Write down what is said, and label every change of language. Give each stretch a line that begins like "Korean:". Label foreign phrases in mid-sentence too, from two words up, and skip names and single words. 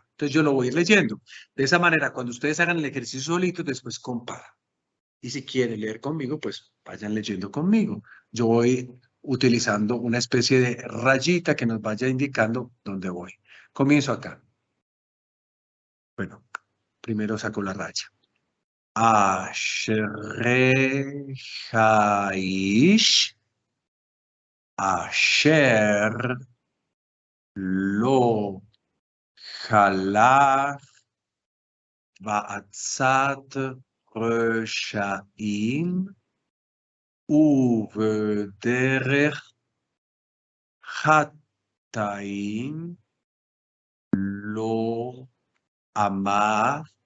Spanish: Entonces yo lo voy a ir leyendo. De esa manera, cuando ustedes hagan el ejercicio solito, después comparan. Y si quieren leer conmigo, pues vayan leyendo conmigo. Yo voy utilizando una especie de rayita que nos vaya indicando dónde voy. Comienzo acá. Bueno, primero saco la raya.
Hebrew: אשרי האיש אשר לא הלך בעצת רשעים ובדרך חטאים לא עמד